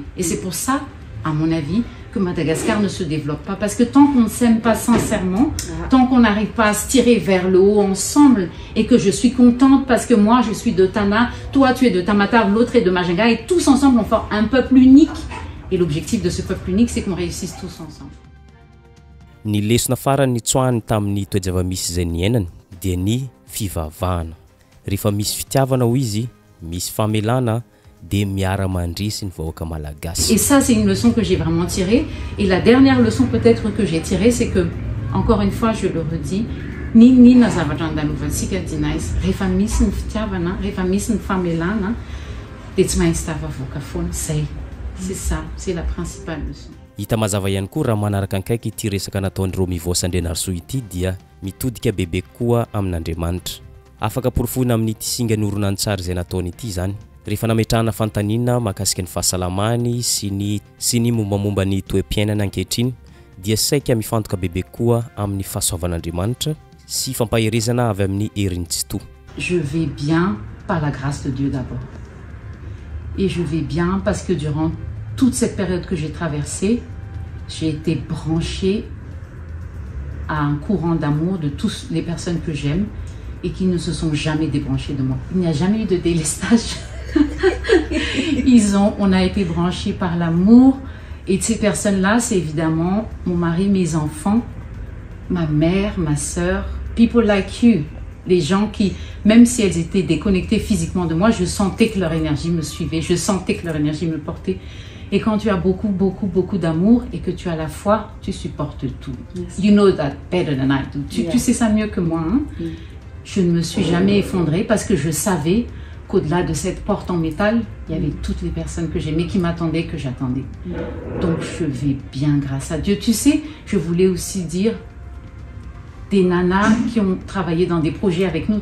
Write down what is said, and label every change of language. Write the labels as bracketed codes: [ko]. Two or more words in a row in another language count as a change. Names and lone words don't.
[fr] Et c'est pour ça, à mon avis, que Madagascar ne se développe pas. Parce que tant qu'on ne s'aime pas sincèrement, tant qu'on n'arrive pas à se tirer vers le haut ensemble, et que je suis contente parce que moi je suis de Tana, toi tu es de Tamatave, l'autre est de Majinga, et tous ensemble on forme un peuple unique. Et l'objectif de ce peuple unique, c'est qu'on réussisse tous ensemble. [mg] Ny lesona farany tsoahany tamin'ny toe-java-misy izay niainany dia ny fivavahana. Rehefa misy fitiavana ho izy, misy famelana, de miara-mandrisy ny vahoaka malagasy. [fr] Et ça, c'est une leçon que j'ai vraiment tirée. Et la dernière leçon peut-être que j'ai tirée, c'est que, encore une fois, je le redis, [mg] ni na zavatra andalovantsika dinais, rehefa misy ny fitiavana, rehefa misy ny famelana, de tsy maintsy tafavoaka foana. [fr] C'est ça, c'est la principale leçon. [mg] Hita mazava ihany koa raha manaraka ankaiky ity resaka nataon'ny Romivo Sandrianarsoa ity dia mitodika bebe koa amin'Andriamanitra. Afaka porofoina amin'ity singa ny horonan-tsary izay nataony ity zany. Rehefa nametrahana fantanina mahakasika ny fahasalamany sy ny mombamomba ny toe-piainana ankehitriny dia saika mifantoka bebe koa amin'ny fahasoavan'Andriamanitra sy fampaherezana avy amin'ny heriny tsy toa. [fr] Je vais bien par la grâce de Dieu d'abord. Et je vais bien parce que durant toute cette période que j'ai traversée, j'ai été branchée à un courant d'amour de toutes les personnes que j'aime et qui ne se sont jamais débranchées de moi. Il n'y a jamais eu de délestage. On a été branchés par l'amour, et de ces personnes-là, c'est évidemment mon mari, mes enfants, ma mère, ma sœur, [en] people like you. [fr] Les gens qui, même si elles étaient déconnectées physiquement de moi, je sentais que leur énergie me suivait, je sentais que leur énergie me portait. Et quand tu as beaucoup, beaucoup, beaucoup d'amour et que tu as la foi, tu supportes tout. [en] Yes. You know that better than I do. [fr] Tu sais ça mieux que moi. Hein? Je ne me suis jamais effondrée parce que je savais qu'au-delà de cette porte en métal, il y avait toutes les personnes que j'aimais qui m'attendaient, que j'attendais. Donc je vais bien grâce à Dieu. Tu sais, je voulais aussi dire des nanas qui ont travaillé dans des projets avec nous.